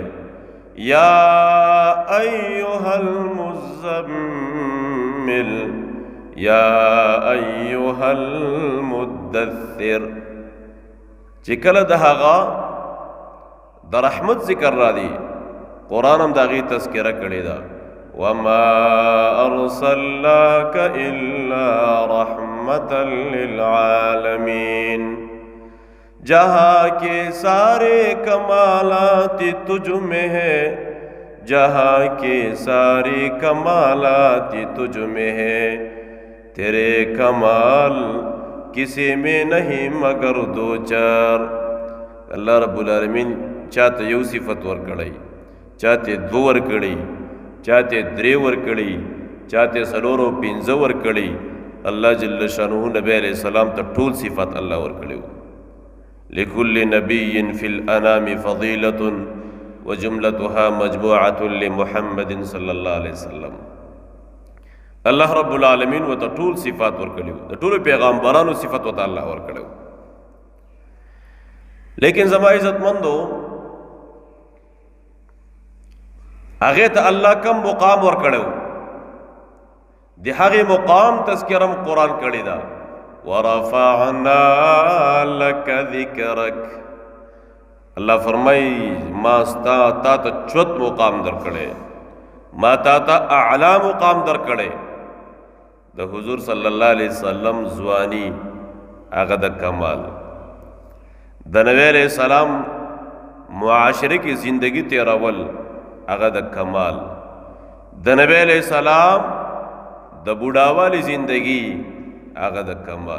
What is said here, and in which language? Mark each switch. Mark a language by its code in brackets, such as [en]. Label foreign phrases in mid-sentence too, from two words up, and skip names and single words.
[ar] یا ایها المزمل یا ایها المدثر. [ps] چې کله د هغه د رحمت ذکر را دی، قرآن هم د هغې تذکره کړې ده. [ar] وما ارسلناک الا رحمتا للعالمین. [ur] جہاں کے سارے کمالات تجھ میں ہے، جہاں کے سارے کمالات تجھ میں ہے، تیرے کمال کسی میں نہیں مگر دو چار. [ar] اللہ رب العالمین [ps] چاہتے یو صفت ورکڑی، چاہتے دو ورکڑی، چاہتے درې ورکړي، چاہتے څلور او پنځه ورکړي. الله جل شانه نبی [ar] علیہ السلام [ps] ته ټول صفات الله ورکړي. [ar] لكل نبي في الانام فضيلة وجملتها مجموعة لمحمد صلی الله علیه وسلم. الله رب العالمین [ps] و ته ټول صفات ورکړي، د ټول پیغمبرانو صفات و ته الله ورکړي. لیکن زما عزت مندو، هغه ته الله کم مقام ورکړو، د هغه مقام تذکرم قرآن کړی دا. [ar] ورفعنا لك ذکرک. [ps] الله فرمای ما ستا تا ته چوت مقام درکړی، ما تا ته اعلی مقام درکړی. د حضور [ar] صلی الله علیه وسلم [ps] ځواني هغه د کمال، د نبی [ar] علیہ السلام [ps] معاشره کې زندگی تیرول هغه د کمال، د نبی [ar] علیہ السلام [ps] د بوډاوالی زندگی هغه د کمال.